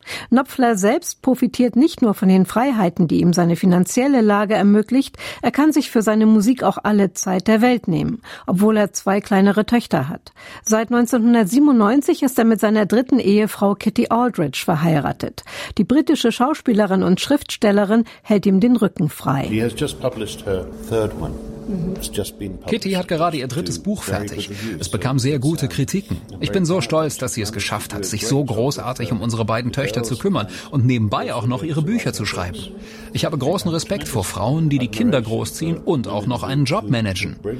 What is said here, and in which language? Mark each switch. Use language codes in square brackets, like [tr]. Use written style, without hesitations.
[de] Knopfler selbst profitiert nicht nur von den Freiheiten, die ihm seine finanzielle Lage ermöglicht, er kann sich für seine Musik auch alle Zeit der Welt nehmen, obwohl er zwei kleinere Töchter hat. Seit 1997 ist er mit seiner dritten Ehefrau Kitty Aldridge verheiratet. Die britische Schauspielerin und Schriftstellerin hält ihm den Rücken frei. [en] She has just published her third one. [de] Kitty hat gerade ihr drittes Buch fertig. Es bekam sehr gute Kritiken. Ich bin so stolz, dass sie es geschafft hat, sich so großartig um unsere beiden Töchter zu kümmern und nebenbei auch noch ihre Bücher zu schreiben. Ich habe großen Respekt vor Frauen, die die Kinder großziehen und auch noch einen Job managen.